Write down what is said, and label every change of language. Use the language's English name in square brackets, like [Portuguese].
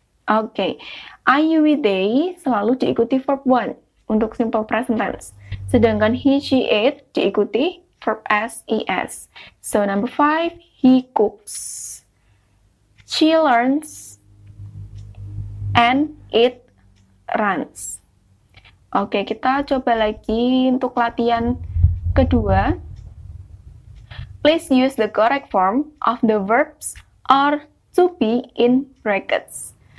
[Indonesian] Oke, I, you, we, they selalu diikuti verb one untuk simple present tense. Sedangkan he, she, it diikuti verb s, es. [English] So number 5, he cooks, she learns, and it runs. [Indonesian] Oke, kita coba lagi untuk latihan kedua. [English] Please use the correct form of the verbs or to be in brackets.